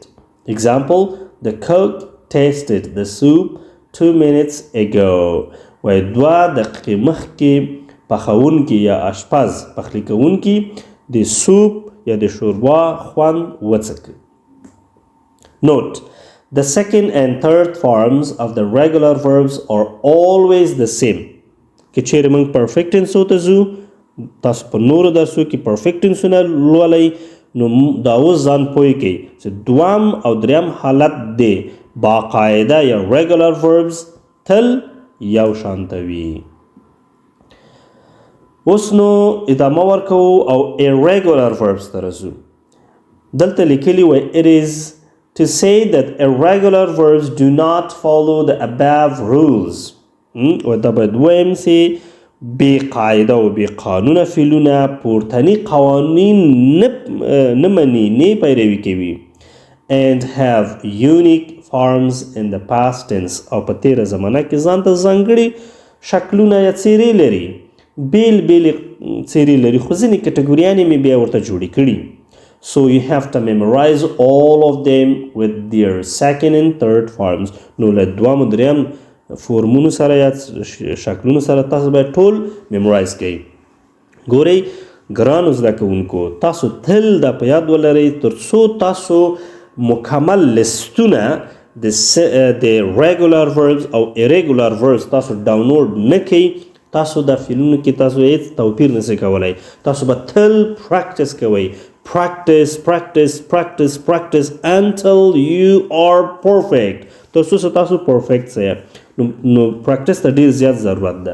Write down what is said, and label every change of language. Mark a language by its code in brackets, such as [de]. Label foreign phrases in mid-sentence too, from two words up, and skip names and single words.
[en] Example the cook tasted the soup 2 minutes ago [ps] وای 2 دقیقې مخکې پخونکي یا اشپز پخلی کوونکي د سوپ یا د شوربا خوند وڅکه. [en] Note the second and third forms of the regular verbs are always the same. [ps] که چیرې موږ [en] perfect tense [ps] ته ځو تاسو په نورو درسو کې [en] perfect tense [ps] نه لولئ نو دا اوس ځان پوه کړئ چې دوم او دریم حالت دی باقاعده یا [en] regular verbs [ps] تل یو شانته وي. اوس نو ادامه ورکوو او [en] irregular verbs [ps] ته راځو. دلته لیکلي وای [en] it is to say that irregular verbs do not follow the above rules [ps] و دا باید وایم چې بې قاعده و بې قانونه فعلونه پورتني قوانین نه مني نه پیروي کوي [en] and have unique forms in the past tense [ps] او په تیره زمانه کې ځان ته ځانګړي شکلونه یا څیرې لري بیل څیرې لري خو ځینې کټګوریانې مې بیا ورته جوړې کړي. [en] So you have to memorize all of them with their second and third forms. [ps] نو له دوام و دریم فورمونو سره یا شکلونو سره تاسو باید ټول میمورایز کړئ. ګورئ ګرانو زده کوونکو تاسو تل دا په یاد ولرئ تر څو تاسو مکمل لستونه د [en] regular verbs [ps] او [en] irregular verbs [ps] تاسو ډاونلوډ نه کړئ تاسو دا فعلونو کې تاسو هیڅ توپیر نشئ کولی. تاسو به تل پریکټس کوئ [en] practice until you are perfect [ps] تر څو چې تاسو پرفیکټ سئ نو پریکټس ته ډېر زیات ضرورت ده.